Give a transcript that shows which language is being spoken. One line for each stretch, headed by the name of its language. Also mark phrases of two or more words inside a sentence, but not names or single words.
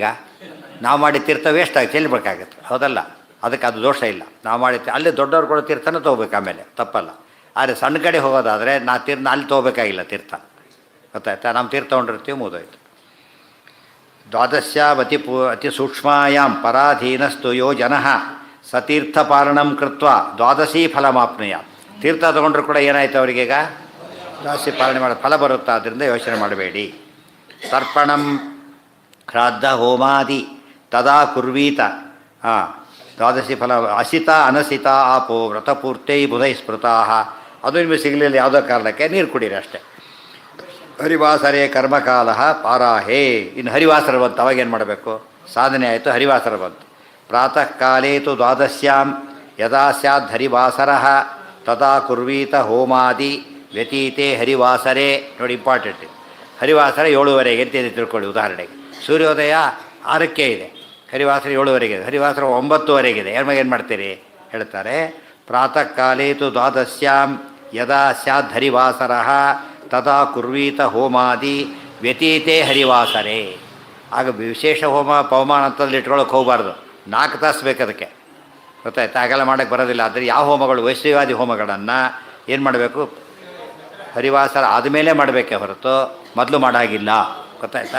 Kannada: ನಾವು ಮಾಡಿ ತೀರ್ಥ ವೇಸ್ಟ್ ಆಗಿ ಚೆಲ್ಲಬೇಕಾಗತ್ತೆ, ಹೌದಲ್ಲ? ಅದಕ್ಕೆ ಅದು ದೋಷ ಇಲ್ಲ. ನಾವು ಮಾಡಿ ಅಲ್ಲಿ ದೊಡ್ಡವ್ರು ಕೊಡೋ ತೀರ್ಥನ ತೊಗೋಬೇಕು, ಆಮೇಲೆ ತಪ್ಪಲ್ಲ. ಆದರೆ ಸಣ್ಣ ಕಡೆ ಹೋಗೋದಾದರೆ ಅಲ್ಲಿ ತೊಗೋಬೇಕಾಗಿಲ್ಲ ತೀರ್ಥ, ಗೊತ್ತಾಯ್ತಾ? ನಮ್ಮ ತೀರ್ಥ ತೊಗೊಂಡಿರ್ತೀವಿ, ಮುಗಿದೋಯ್ತು.
Sanskrit: ದ್ವಾದಶ್ಯಾವತಿ ಅತಿ ಸೂಕ್ಷ್ಮಾಯಾಂ ಪರಾಧೀನಸ್ತು ಯೋ ಜನಃ ಸತೀರ್ಥಪಾಲನಂ ಕೃತ್ವ ದ್ವಾದಶಿ ಫಲಮಾಪ್ನುಯ.
Kannada: ತೀರ್ಥ ತೊಗೊಂಡ್ರು ಕೂಡ ಏನಾಯ್ತು ಅವರಿಗೀಗ? ದ್ವಾದಶಿ ಪಾಲನೆ ಮಾಡೋ ಫಲ ಬರುತ್ತಾ, ಆದ್ದರಿಂದ ಯೋಚನೆ ಮಾಡಬೇಡಿ.
Sanskrit: ತರ್ಪಣಂ ಶ್ರಾದ್ದ ಹೋಮಾದಿ ತದಾ ಕುರ್ವೀತ. ದ್ವಾದಶಿ ಫಲ ಅಸಿತ ಅನಸಿತ ಆಪೋ ವ್ರತಪೂರ್ತೈ ಬುಧೈ ಸ್ಮೃತಾ.
Kannada: ಅದು ನಿಮಗೆ ಸಿಗಲಿಲ್ಲ ಯಾವುದೋ ಕಾರಣಕ್ಕೆ, ನೀರು ಕುಡೀರಿ ಅಷ್ಟೇ.
Sanskrit: ಹರಿವಾಸರೇ ಕರ್ಮಕಾಲ ಪಾರಾಹೇ.
Kannada: ಇನ್ನು ಹರಿವಾಸರ ಬಂತು, ಅವಾಗೇನು ಮಾಡಬೇಕು? ಸಾಧನೆ ಆಯಿತು, ಹರಿವಾಸರ ಬಂತು.
Sanskrit: ಪ್ರಾತಃ ಕಾಲೇ ತು ದ್ವಾದಶ್ಯಾಂ ಯದಾ ಸ್ಯಾದ್ ಹರಿವಾಸರ ತದಾ ಕುರ್ವೀತ ಹೋಮಾದಿ ವ್ಯತೀತೆ ಹರಿವಾಸರೇ.
Kannada: ನೋಡಿ, ಇಂಪಾರ್ಟೆಂಟ್. ಹರಿವಾಸರ 7:30 ಅಂತ ತಿಳ್ಕೊಳ್ಳಿ. ಉದಾಹರಣೆಗೆ ಸೂರ್ಯೋದಯ 6ಕ್ಕೆ ಇದೆ, ಹರಿವಾಸರ 7:30 ಇದೆ, ಹರಿವಾಸರ 9:30 ಇದೆ. ಏನು ಮಾಡ್ತೀರಿ ಹೇಳ್ತಾರೆ?
Sanskrit: ಪ್ರಾತಃ ಕಾಲೇ ತು ದ್ವಾದಶ್ಯಾಂ ಯದಾ ಸ್ಯಾದ್ ಹರಿವಾಸರ ತದಾ ಕುರ್ವೀತ ಹೋಮಾದಿ ವ್ಯತೀತೆ ಹರಿವಾಸರೇ.
Kannada: ಆಗ ವಿಶೇಷ ಹೋಮ ಪವಮಾನ ಅಂತಲ್ಲಿ ಇಟ್ಕೊಳ್ಳೋಕೆ ಹೋಗಬಾರ್ದು, 4 ತಾಸು ಬೇಕು ಅದಕ್ಕೆ, ಗೊತ್ತಾಯ್ತು? ಹಾಗೆಲ್ಲ ಮಾಡೋಕ್ಕೆ ಬರೋದಿಲ್ಲ. ಆದರೆ ಯಾವ ಹೋಮಗಳು, ವೈಶ್ಯವಾದಿ ಹೋಮಗಳನ್ನು ಏನು ಮಾಡಬೇಕು? ಹರಿವಾಸರ ಆದಮೇಲೆ ಮಾಡಬೇಕೇ ಹೊರತು ಮೊದಲು ಮಾಡಾಗಿಲ್ಲ, ಗೊತ್ತಾಯ್ತಾ?